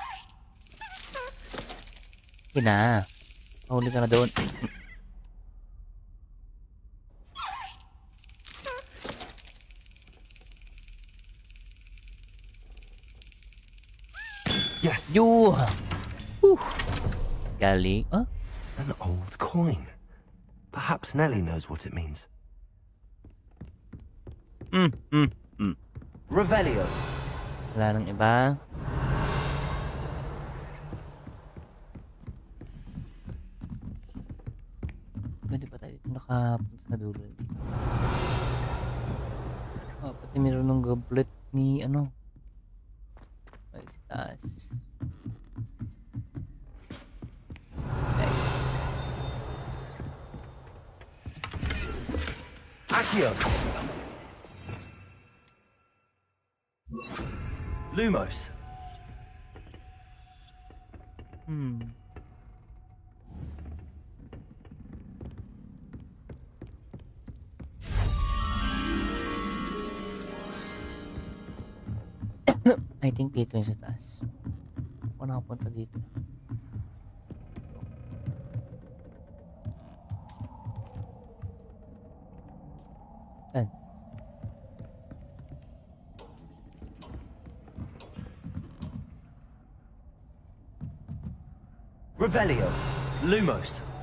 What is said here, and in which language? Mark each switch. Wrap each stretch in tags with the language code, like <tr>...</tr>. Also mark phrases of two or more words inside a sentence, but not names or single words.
<tl>Sige na. Mahuli ka na doon. Yes. You. Galing. Huh?</tl> <en>An old coin. Perhaps Nellie knows what it means. Revelio.</en> <tl>Wala nang iba. Pwede pa tayo dito nakapunta sa dulo. Oh, pati meron ng goblet ni ano. Ay, sa taas. Accio. Lumos.</tl> <en>I think</en> <tl>dito yung sa taas. Ako nakapunta dito. Saan? Revelio. Lumos.</tl>